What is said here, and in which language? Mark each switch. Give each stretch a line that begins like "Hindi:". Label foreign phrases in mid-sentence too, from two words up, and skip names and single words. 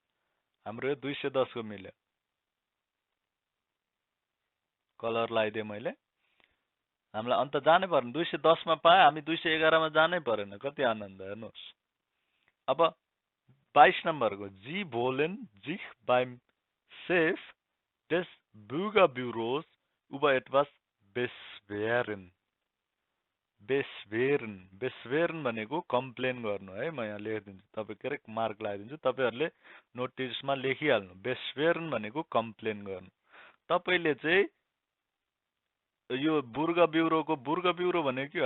Nepali: हाम्रो यो 210 को मिल्यो। कलर लगाइदिएँ मैले। हामीलाई अन्त जानै पर्ने, 210 मा पाए हामी 211 मा जानै परेन। कति आनन्द, हेर्नुहोस्। अब 22 नम्बरको
German: Sie wollen sich beim Chef des Bürgerbüros über etwas beschweren।
Nepali: बेसवेरन, बेसवेरन भनेको कम्प्लेन गर्नु है। म यहाँ लेखिदिन्छु, तपाईँ के रे मार्क लगाइदिन्छु, तपाईहरुले नोटिसमा लेखिहाल्नु। बेसवेरन भनेको कम्प्लेन गर्नु। तपाईले चाहिँ यो बुर्ग ब्युरोको, बुर्ग ब्युरो भनेको के हो?